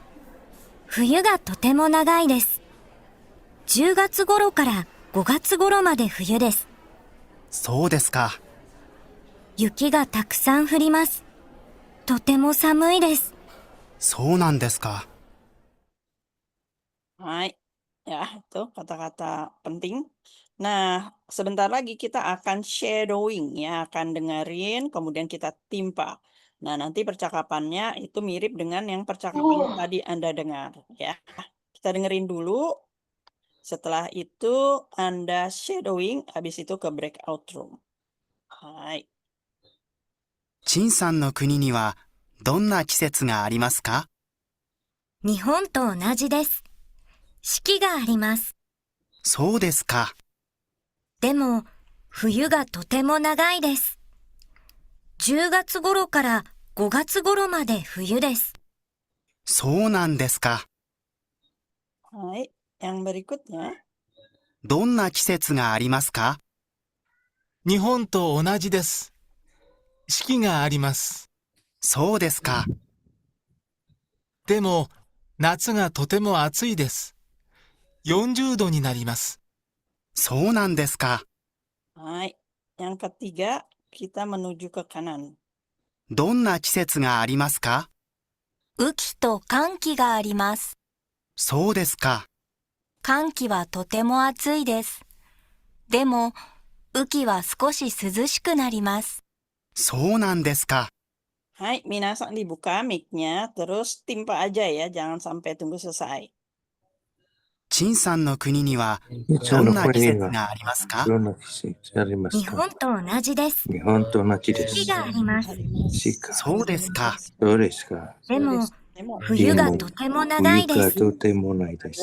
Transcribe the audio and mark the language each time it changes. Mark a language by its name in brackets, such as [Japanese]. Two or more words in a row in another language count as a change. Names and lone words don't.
[Japanese] 冬がとても長いです。10月頃から5月頃まで冬です。そうですか。雪がたくさん降ります。とても寒いです。そうなんですか。 [Indonesian] Hai, ya itu kata-kata penting. Nah, sebentar lagi kita akan shadowing ya, akan dengerin, kemudian kita timpa. Nah, nanti percakapannya itu mirip dengan yang percakapan yang tadi Anda dengar ya. Kita dengerin dulu, setelah itu Anda shadowing, habis itu ke breakout room. Hai. [Japanese] 陳さんの国にはどんな季節がありますか？日本と同じです。四季があります。そうですか。でも、冬がとても長いです。10月頃から5月頃まで冬です。そうなんですか。 [Indonesian] Hai, yang berikutnya. [Japanese] どんな季節がありますか？日本と同じです。四季があります。そうですか。でも、夏がとても暑いです。40度になります。そうなんですか。 [Indonesian] Hai, yang ketiga, kita menuju ke kanan. [Japanese] どんな季節がありますか？雨季と乾季があります。そうですか。乾季はとても暑いです。でも、雨季は少し涼しくなります。そうなんですか。 [Indonesian] Hai, minasan dibuka mic-nya, terus timpa aja ya, jangan sampai tunggu selesai. [Japanese] 陳さんの国には日どんな季節がありますか？どんな季節あります日か？本と同じです。日本と同じです。四季があります。四季そうですか。そうですか。でも、でも、冬がとても長いです。冬がとてもないです。